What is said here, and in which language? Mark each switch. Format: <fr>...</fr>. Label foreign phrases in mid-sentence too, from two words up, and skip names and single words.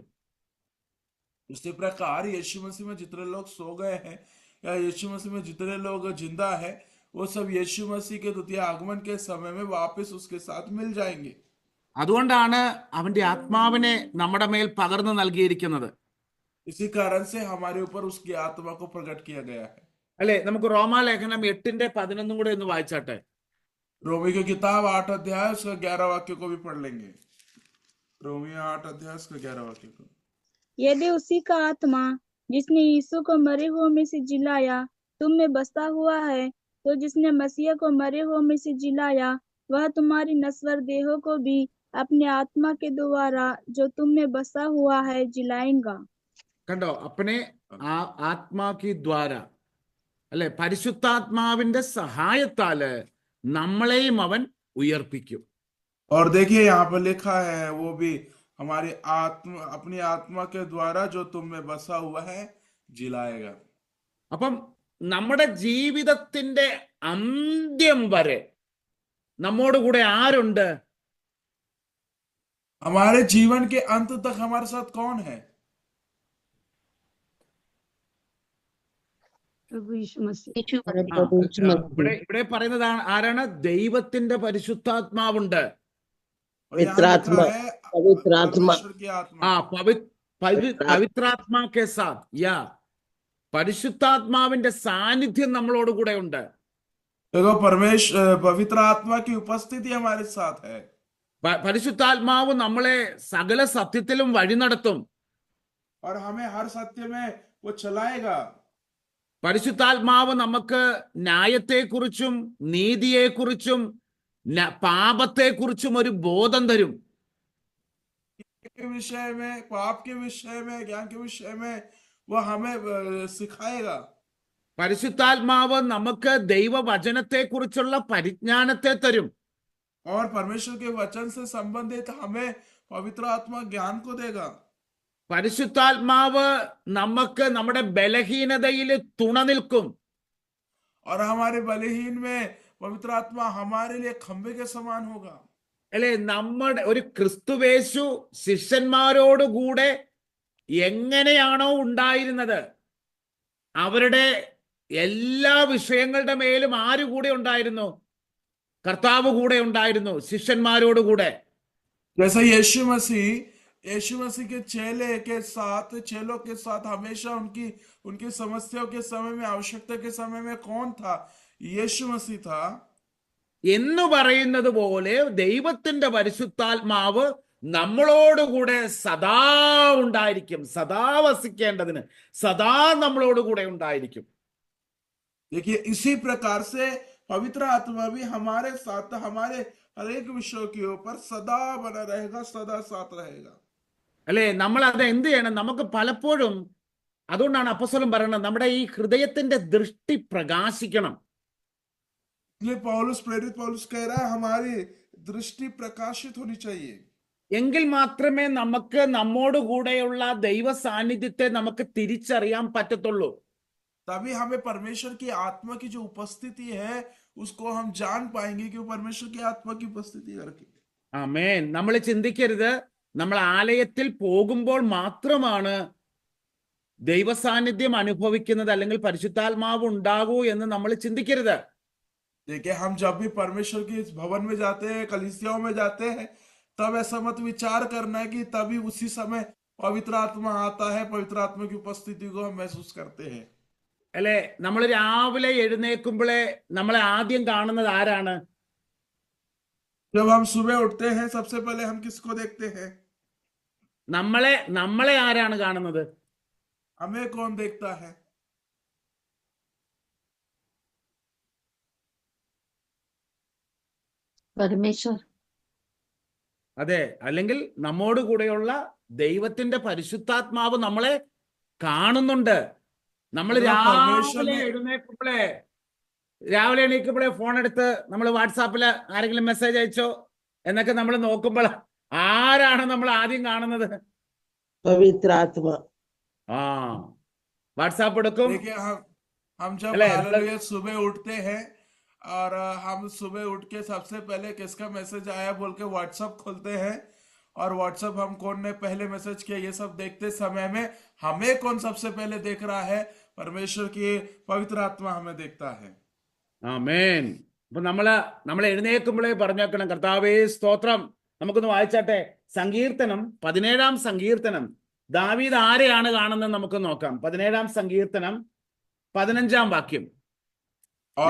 <hi>उसी प्रकार यीशु मसीह में जितने लोग सो गए हैं या यीशु मसीह में जितने लोग जिंदा है वो सब यीशु मसीह के द्वितीय आगमन के समय में वापस उसके साथ मिल जाएंगे.</hi> <ml>അതുകൊണ്ടാണ് അവന്റെ ആത്മാവിനെ നമ്മുടെ മേൽ പകർന്നു നൽകിയിരിക്കുന്നത്.</ml> <hi>इसी कारण से हमारे ऊपर उसकी आत्मा को प्रकट किया गया है.</hi> <ml>അല്ലെ, നമുക്ക് റോമാലേഖനം 8:11 കൂടെ ഒന്ന് വായിച്ചാട്ടെ.</ml> <hi>रोमी की किताब 8 अध्याय उसका 11 वाक्य को भी पढ़ लेंगे. रोमी 8 अध्याय उसका 11 वाक्य को. यदि उसी का आत्मा जिसने यीशु को मरे हुए में से जिलाया तुम में बसा हुआ है, तो जिसने मसीह को मरे हुए में से जिलाया वह तुम्हारी नश्वर देहों को भी अपने आत्मा के द्वारा जो तुम में बसा हुआ है जिलाएगा.</hi> <ml>കണ്ടോ, അപ്പനെ</ml> <hi>आत्मा की द्वारा</hi> <ml>അല്ലെ, പരിശുദ്ധാത്മാവിന്റെ സഹായത്താല് നമ്മളെയും അവൻ ഉയർപ്പിക്കും.</ml> <hi>और देखिए यहाँ पर लिखा है वो भी हमारी आत्मा अपनी आत्मा के द्वारा जो तुम में बसा हुआ है जिलाएगा.</hi> <ml>അപ്പം നമ്മുടെ ജീവിതത്തിന്റെ അന്ത്യം വരെ നമ്മോട് കൂടെ ആരുണ്ട്?</ml> <hi>हमारे जीवन के अंत तक हमारे साथ कौन है? प्रभु यीशु मसीह.</hi> <ml>ഇവിടെ പറയുന്നത് ആരാണ്? ദൈവത്തിന്റെ പരിശുദ്ധാത്മാവുണ്ട്.</ml> <hi>और यहाँ लिखा है पवित्र आत्मा. परमेश्वर की आत्मा. पवित्रात्मा के साथ, या,</hi> <ml>പരിശുദ്ധാത്മാവിന്റെ സാന്നിധ്യം നമ്മളോട് കൂടെ ഉണ്ട്.</ml> <hi>देखो पवित्र आत्मा की उपस्थिति हमारे साथ है.</hi> <ml>പരിശുദ്ധാത്മാവ് നമ്മളെ സകല സത്യത്തിലും വഴി നടത്തും.</ml> <hi>और हमें हर सत्य में वो चलाएगा.</hi> <ml>പരിശുദ്ധാത്മാവ് നമുക്ക് ന്യായത്തെക്കുറിച്ചും നീതിയെക്കുറിച്ചും പാപത്തെക്കുറിച്ചും ഒരു ബോധം തരും.</ml> <hi>के विषय में, पाप के विषय में, ज्ञान के विषय में वो हमें सिखाएगा।</hi> <ml>പരിശുദ്ധാത്മാവ് നമുക്ക് ദൈവവചനത്തെ കുറിച്ചുള്ള പരിജ്ഞാനത്തെ തരും.</ml> <hi>और परमेश्वर के वचन से संबंधित हमें पवित्र आत्मा ज्ञान को देगा।</hi> <ml>പരിശുദ്ധാത്മാവ് നമുക്ക് നമ്മുടെ ബലഹീനതയിൽ തുണ നിൽക്കും.</ml> <hi>और हमारे बलहीन में पवित्र आत्मा हमारे लिए खंबे के समान होगा।</hi> <ml>അല്ലെ, നമ്മുടെ ഒരു ക്രിസ്തുവേശു ശിഷ്യന്മാരോടുകൂടെ എങ്ങനെയാണോ ഉണ്ടായിരുന്നത്, അവരുടെ എല്ലാ വിഷയങ്ങളുടെ മേലും ആര് കൂടെ ഉണ്ടായിരുന്നു? കർത്താവ് കൂടെ ഉണ്ടായിരുന്നു, ശിഷ്യന്മാരോടുകൂടെ.</ml> <hi>जैसे यीशु मसीह के चेलों के साथ हमेशा उनकी समस्याओं के समय में, आवश्यकता के समय में कौन था? यीशु मसीह था।</hi> <ml>എന്ന് പറയുന്നത് പോലെ ദൈവത്തിന്റെ പരിശുദ്ധാത്മാവ് നമ്മളോടുകൂടെ സദാ ഉണ്ടായിരിക്കും. സദാ വസിക്കേണ്ടതിന് സദാ നമ്മളോടുകൂടെ ഉണ്ടായിരിക്കും.</ml> <hi>देखिए, इसी प्रकार से पवित्र आत्मा भी हमारे साथ, हमारे हर एक विषयों के ऊपर सदा बना रहेगा, सदा साथ रहेगा।</hi> <ml>അല്ലെ, നമ്മൾ അത് എന്ത് ചെയ്യണം? നമുക്ക് പലപ്പോഴും, അതുകൊണ്ടാണ് അപ്പോസ്തലൻ പറയുന്നത്, നമ്മുടെ ഈ ഹൃദയത്തിന്റെ ദൃഷ്ടി പ്രകാശിക്കണം.</ml> <hi>इसलिए प्रेरित पौलुस कह रहा है, हमारी दृष्टि प्रकाशित होनी चाहिए।</hi> <ml>എങ്കിൽ മാത്രമേ നമുക്ക് നമ്മോടുകൂടെയുള്ള ദൈവ സാന്നിധ്യത്തെ നമുക്ക് തിരിച്ചറിയാൻ പറ്റത്തുള്ളൂ.</ml> <hi>तभी हमें परमेश्वर की आत्मा की जो उपस्थिति है उसको हम जान पाएंगे कि वो परमेश्वर की आत्मा की उपस्थिति करके।</hi> <ml>ആമേൻ. നമ്മൾ ചിന്തിക്കരുത് നമ്മൾ ആലയത്തിൽ പോകുമ്പോൾ മാത്രമാണ് ദൈവ സാന്നിധ്യം അനുഭവിക്കുന്നത്, അല്ലെങ്കിൽ പരിശുദ്ധാത്മാവ് ഉണ്ടാകൂ എന്ന് നമ്മൾ ചിന്തിക്കരുത്.</ml> <hi>देखिए, हम जब भी परमेश्वर के इस भवन में जाते हैं, कलीसियाओं में जाते हैं, तब ऐसा मत विचार करना है कि तभी उसी समय पवित्र आत्मा आता है, पवित्र आत्मा की उपस्थिति को हम महसूस करते हैं।</hi> <ml>അല്ലെ, നമ്മൾ രാവിലെ എഴുന്നേൽക്കുമ്പോഴേ നമ്മളെ ആദ്യം കാണുന്നത് ആരാണ്?</ml> <hi>जब हम सुबह उठते हैं सबसे पहले हम किसको देखते हैं?</hi> <ml>നമ്മളെ ആരാണ് കാണുന്നത്?</ml> <hi>हमें कौन देखता है? परमेश्वर।</hi> <ml>അതെ, അല്ലെങ്കിൽ നമ്മോട് കൂടെയുള്ള ദൈവത്തിന്റെ പരിശുദ്ധാത്മാവ് നമ്മളെ കാണുന്നുണ്ട്. നമ്മൾ രാവിലെ എണീക്കുമ്പോഴേ ഫോൺ എടുത്ത് നമ്മൾ വാട്സാപ്പില് ആരെങ്കിലും മെസ്സേജ് അയച്ചോ എന്നൊക്കെ നമ്മൾ നോക്കുമ്പോൾ ആരാണ് നമ്മൾ ആദ്യം കാണുന്നത്?</ml> <hi>पवित्र आत्मा।</hi> <ml>ആ, വാട്സാപ്പ് എടുക്കും.</ml> <hi>देखिए, हम जब अले, हालेलुया सुबह उठते हैं और हम सुबह उठ के सबसे पहले किसका मैसेज आया बोल के व्हाट्सएप खोलते हैं, और व्हाट्सएप हम कौन ने पहले मैसेज किया ये सब देखते समय में हमें कौन सबसे पहले देख रहा है? परमेश्वर की पवित्र आत्मा हमें देखता है।</hi> <ml>ആമേൻ. അപ്പൊ നമ്മൾ എഴുന്നേൽക്കുമ്പോഴേ പറഞ്ഞേക്കണം, കർത്താവേ സ്തോത്രം. നമുക്കൊന്ന് വായിച്ചാട്ടെ, സങ്കീർത്തനം 17-ാം സങ്കീർത്തനം. ദാവീദ് ആരെയാണ് കാണുന്നത് നമുക്ക് നോക്കാം. 17-ാം സങ്കീർത്തനം 15-ാം വാക്യം.</ml> <hi>और</hi>